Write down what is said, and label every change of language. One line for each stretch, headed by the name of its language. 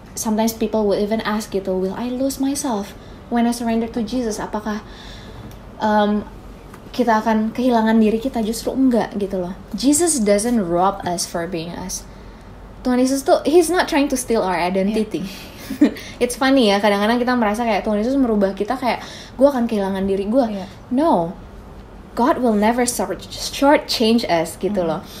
English: Sometimes people will even ask gitu, will I lose myself when I surrender to Jesus?
Indonesian: Apakah kita akan kehilangan diri kita? Justru enggak gitu loh.
English: Jesus doesn't rob us for being us.
Indonesian: Tuhan Yesus tuh,
English: He's not trying to steal our identity. It's funny
Indonesian: ya, kadang-kadang kita merasa kayak Tuhan Yesus merubah kita kayak gue akan kehilangan diri gue.
English: No, God will never short change us
Indonesian: gitu loh.